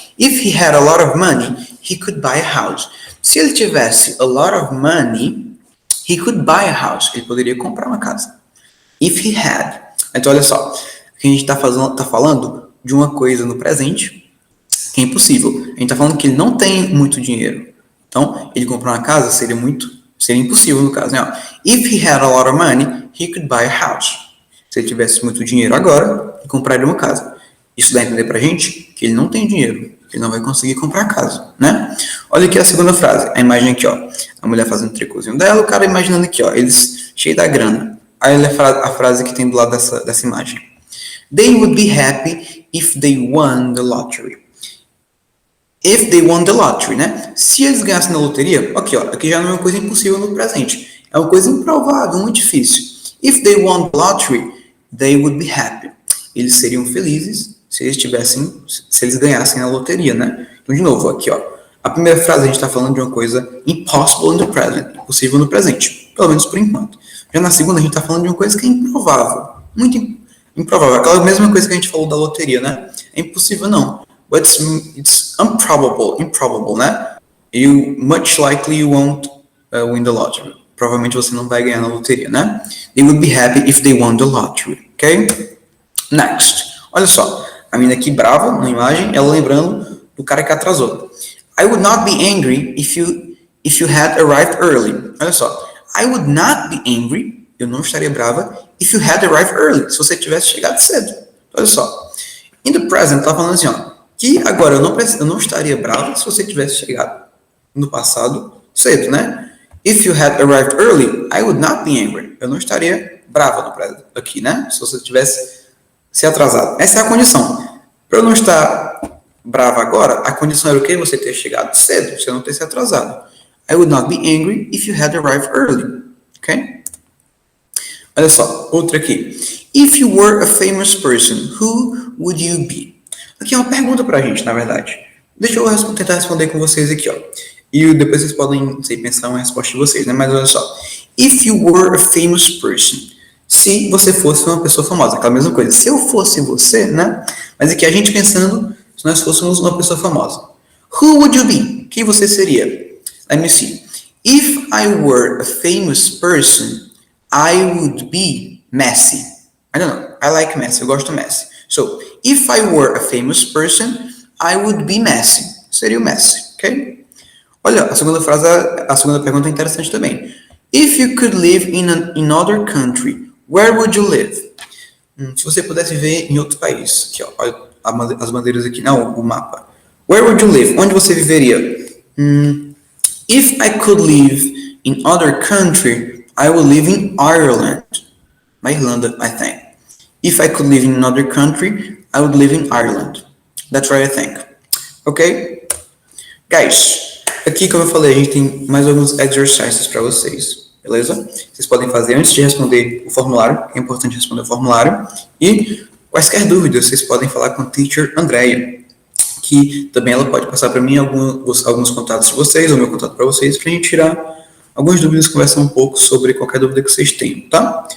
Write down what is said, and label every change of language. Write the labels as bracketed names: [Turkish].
[English] If he had a lot of money, he could buy a house. [Portuguese] Se ele tivesse [English] a lot of money, he could buy a house. [Portuguese] Ele poderia comprar uma casa. [English] If he had. [Portuguese] Então, olha só. Aqui a gente tá falando de uma coisa no presente que é impossível. A gente está falando que ele não tem muito dinheiro. Então, ele comprar uma casa seria impossível no caso, né? [English] If he had a lot of money, he could buy a house. [Portuguese] Se ele tivesse muito dinheiro agora, ele compraria uma casa. Isso dá a entender pra gente que ele não tem dinheiro. Ele não vai conseguir comprar a casa, né? Olha aqui a segunda frase. A imagem aqui, ó. A mulher fazendo o tricôzinho dela, o cara imaginando aqui, ó. Eles cheios da grana. Aí a frase que tem do lado dessa imagem. [English] They would be happy if they won the lottery. If they won the lottery, né? [Portuguese] Se eles ganhassem na loteria, aqui, ó, aqui já não é uma coisa impossível no presente. É uma coisa improvável, muito difícil. If they won the lottery, they would be happy. Eles seriam felizes se eles ganhassem na loteria, né? Então, de novo, aqui, ó. A primeira frase a gente está falando de uma coisa [English] impossible in the present, [Portuguese] impossível no presente, pelo menos por enquanto. Já na segunda a gente está falando de uma coisa que é improvável, muito improvável. Aquela mesma coisa que a gente falou da loteria, né? É impossível não. [English] But it's improbable, [Portuguese] né? [English] Much likely you won't win the lottery. [Portuguese] Provavelmente você não vai ganhar na loteria, né? [English] They would be happy if they won the lottery, ok? Next. [Portuguese] Olha só, a menina aqui brava na imagem, ela lembrando do cara que atrasou. [English] I would not be angry if you had arrived early. [Portuguese] Olha só, [English] I would not be angry, [Portuguese] eu não estaria brava, [English] if you had arrived early, [Portuguese] se você tivesse chegado cedo. Olha só, [English] in the present, [Portuguese] tá falando assim, ó, que agora eu não estaria brava se você tivesse chegado no passado cedo, né? [English] If you had arrived early, I would not be angry. [Portuguese] Eu não estaria brava no present aqui, né? Se você tivesse se atrasado. Essa é a condição. Para eu não estar brava agora, a condição era o quê? Você ter chegado cedo, você não ter se atrasado. [English] I would not be angry if you had arrived early. [Portuguese] Ok? Olha só, outra aqui. [English] If you were a famous person, who would you be? [Portuguese] Aqui é uma pergunta pra gente, na verdade. Deixa eu tentar responder com vocês aqui, ó. E depois vocês podem, não sei, pensar uma resposta de vocês, né? Mas olha só. [English] If you were a famous person. [Portuguese] Se você fosse uma pessoa famosa, aquela mesma coisa. Se eu fosse você, né? Mas aqui a gente pensando, se nós fôssemos uma pessoa famosa. [English] Who would you be? [Portuguese] Quem você seria? [English] Let me see. If I were a famous person, I would be Messi. I don't know. I like Messi. [Portuguese] Eu gosto do Messi. [English] So, if I were a famous person, I would be Messi. [Portuguese] Seria o Messi, ok? Olha, a segunda frase, a segunda pergunta é interessante também. [English] If you could live in another country, where would you live? [Portuguese] Se você pudesse viver em outro país. Aqui, ó, olha as bandeiras aqui. Não, o mapa. [English] Where would you live? [Portuguese] Onde você viveria? [English] If I could live in other country, I would live in Ireland. [Portuguese] Na Irlanda, [English] I think. If I could live in another country, I would live in Ireland. That's what I think. Ok? [Portuguese] Guys, aqui, como eu falei, a gente tem mais alguns exercises para vocês. Beleza? Vocês podem fazer antes de responder o formulário. É importante responder o formulário. E quaisquer dúvidas, vocês podem falar com a Teacher Andrea, que também ela pode passar para mim alguns contatos de vocês, ou meu contato para vocês, para a gente tirar algumas dúvidas, conversar um pouco sobre qualquer dúvida que vocês tenham, tá?